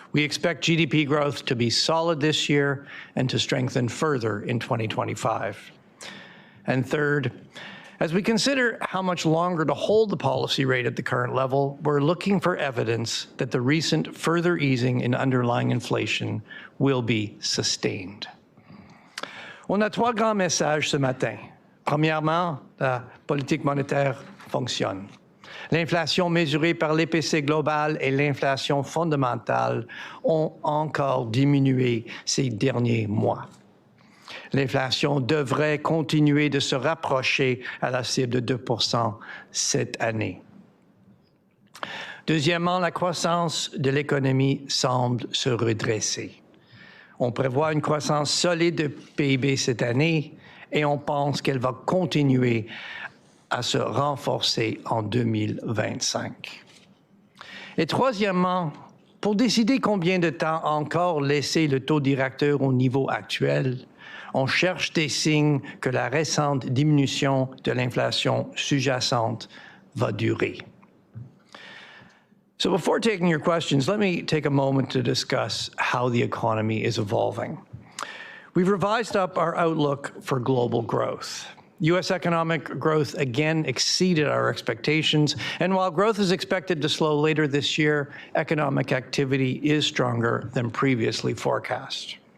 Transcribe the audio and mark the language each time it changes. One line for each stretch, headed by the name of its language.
English: We expect GDP growth to be solid this year and to strengthen further in 2025. And third, as we consider how much longer to hold the policy rate at the current level, we're looking for evidence that the recent further easing in underlying inflation will be sustained.
French: On a trois grands messages ce matin. Premièrement, la politique monétaire fonctionne. L'inflation mesurée par l'IPC global et l'inflation fondamentale ont encore diminué ces derniers mois. L'inflation devrait continuer de se rapprocher à la cible de 2% cette année. Deuxièmement, la croissance de l'économie semble se redresser. On prévoit une croissance solide de PIB cette année et on pense qu'elle va continuer à se renforcer en 2025. Et troisièmement, pour décider combien de temps encore laisser le taux directeur au niveau actuel, on cherche des signes que la récente diminution de l'inflation sous-jacente va durer.
English: So before taking your questions, let me take a moment to discuss how the economy is evolving. We've revised up our outlook for global growth. U.S. economic growth again exceeded our expectations, and while growth is expected to slow later this year, economic activity is stronger than previously forecast.